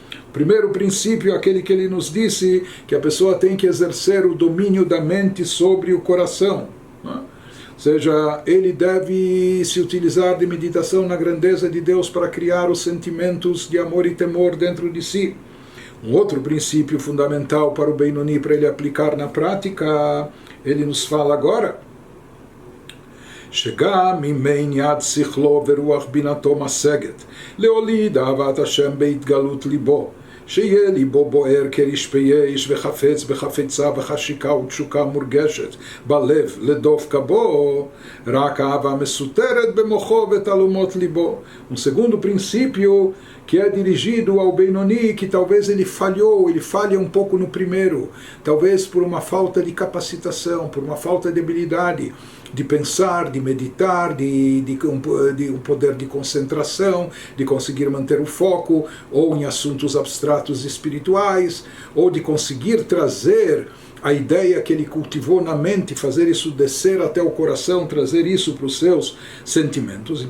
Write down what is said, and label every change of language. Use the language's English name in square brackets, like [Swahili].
[Portuguese] O primeiro princípio é aquele que ele nos disse, que a pessoa tem que exercer o domínio da mente sobre o coração. Ou seja, ele deve se utilizar de meditação na grandeza de Deus para criar os sentimentos de amor e temor dentro de si. Um outro princípio fundamental para o Benoni, para ele aplicar na prática, ele nos fala agora: [Hebrew] שגם אם יד שכלו ורוח בינתו משגת להוליד אהבת השם בהתגלות ליבו, שיהיה ליבו בוער כרשפי אש וחפץ בחפצה וחשיקה ותשוקה מורגשת בלב לדוף כבו, רק אהבה מסותרת במוחו ותעלומות ליבו. [Portuguese] segundo princípio que é dirigido ao Benoni, que talvez ele falha um pouco no primeiro, talvez por uma falta de capacitação, por uma falta de habilidade de pensar, de meditar, de um poder de concentração, de conseguir manter o foco, ou em assuntos abstratos espirituais, ou de conseguir trazer a ideia que ele cultivou na mente, fazer isso descer até o coração, trazer isso para os seus sentimentos.